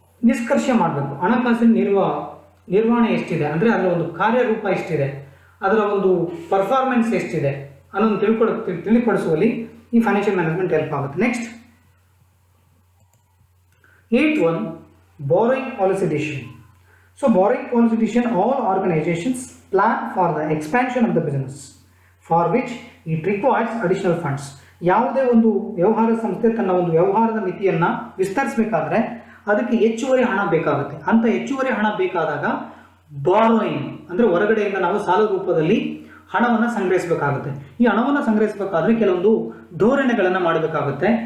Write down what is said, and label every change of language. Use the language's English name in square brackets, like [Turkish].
[Kannada] ನಿಷ್ಕರ್ಷೆ ಮಾಡಬೇಕು, ಹಣಕಾಸಿನ ನಿರ್ವಹಣೆ ಎಷ್ಟಿದೆ ಅಂದರೆ ಅದರ ಒಂದು ಕಾರ್ಯರೂಪ ಎಷ್ಟಿದೆ, ಅದರ ಒಂದು ಪರ್ಫಾರ್ಮೆನ್ಸ್ ಎಷ್ಟಿದೆ ಅನ್ನೋದು ತಿಳಿಪಡಿಸುವಲ್ಲಿ ಈ ಫೈನಾನ್ಷಿಯಲ್ ಮ್ಯಾನೇಜ್ಮೆಂಟ್ ಹೆಲ್ಪ್ ಆಗುತ್ತೆ. [English] Next 8.1 borrowing policy decision. So borrowing policy decision, all organizations plan for the expansion of the business for which it requires additional funds. [Kannada] ಯಾವುದೇ ಒಂದು ವ್ಯವಹಾರ ಸಂಸ್ಥೆ ತನ್ನ ಒಂದು ವ್ಯವಹಾರದ ಮಿತಿಯನ್ನು ವಿಸ್ತರಿಸಬೇಕಾದ್ರೆ ಅದಕ್ಕೆ ಹೆಚ್ಚುವರಿ ಹಣ ಬೇಕಾಗುತ್ತೆ. ಅಂತ ಹೆಚ್ಚುವರಿ ಹಣ ಬೇಕಾದಾಗ ಬಾರೋಯಿಂಗ್ ಅಂದರೆ ಹೊರಗಡೆಯಿಂದ ನಾವು ಸಾಲ ರೂಪದಲ್ಲಿ ಹಣವನ್ನು ಸಂಗ್ರಹಿಸಬೇಕಾಗುತ್ತೆ. ಈ ಹಣವನ್ನು ಸಂಗ್ರಹಿಸಬೇಕಾದ್ರೆ ಕೆಲವೊಂದು ಧೋರಣೆಗಳನ್ನು ಮಾಡಬೇಕಾಗುತ್ತೆ.